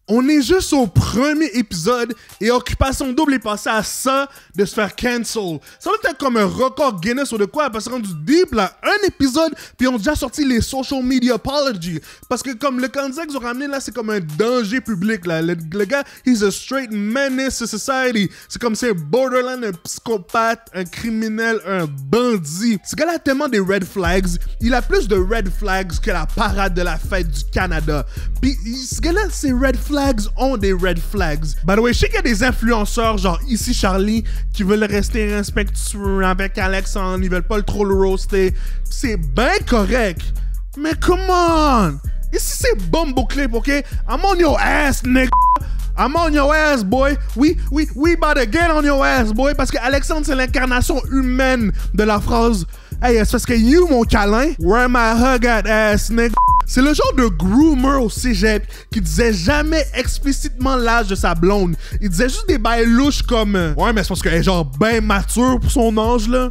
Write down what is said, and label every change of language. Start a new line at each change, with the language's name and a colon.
French: On est juste au premier épisode et Occupation Double est passé à ça de se faire cancel. Ça doit être comme un record Guinness ou de quoi, parce que rendu deep là, un épisode, puis ils ont déjà sorti les social media apology. Parce que comme le candidat qu'ils ont ramené là, c'est comme un danger public là. Le gars,
English: he's a straight menace to society.
French: C'est comme c'est borderline, un psychopathe, un criminel, un bandit. Ce gars-là a tellement des red flags. Il a plus de red flags que la parade de la fête du Canada. Puis ce gars-là, ces red flags ont des red flags.
English: By the way,
French: je sais qu'il y a des influenceurs, genre ici Charlie, qui veulent rester respectueux avec Alexandre, ils veulent pas trop le roaster. C'est bien correct. Mais
English: come on!
French: Ici c'est Bumbo Clip, ok?
English: I'm on your ass, nigga! I'm on your ass, boy! We about to get on your ass, boy!
French: Parce que Alexandre, c'est l'incarnation humaine de la phrase « Hey, c'est parce que you, mon câlin,
English: where my hug at, ass, nigga?
French: » C'est le genre de groomer au cégep qui disait jamais explicitement l'âge de sa blonde. Il disait juste des bails louches comme ouais, mais c'est parce qu'elle est genre ben mature pour son âge là.